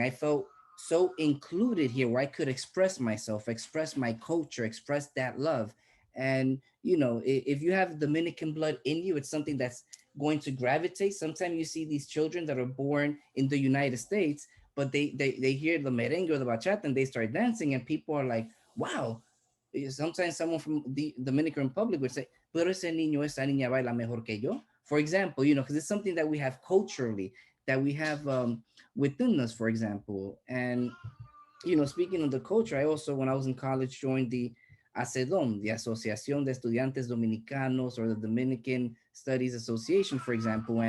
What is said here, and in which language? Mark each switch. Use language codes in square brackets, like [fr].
[en] I felt so included here, where I could express myself, express my culture, express that love. And if you have Dominican blood in you, it's something that's going to gravitate. Sometimes you see these children that are born in the United States, but they hear the merengue or the bachata and they start dancing, and people are like, wow. Sometimes someone from the Dominican Republic would say, [es] pero ese niño, esa niña baila mejor que yo. [en] For example, because it's something that we have culturally, that we have within us, for example. And speaking of the culture, I also, when I was in college, joined the ACEDOM, the Asociación de Estudiantes Dominicanos, or the Dominican Studies Association, for example.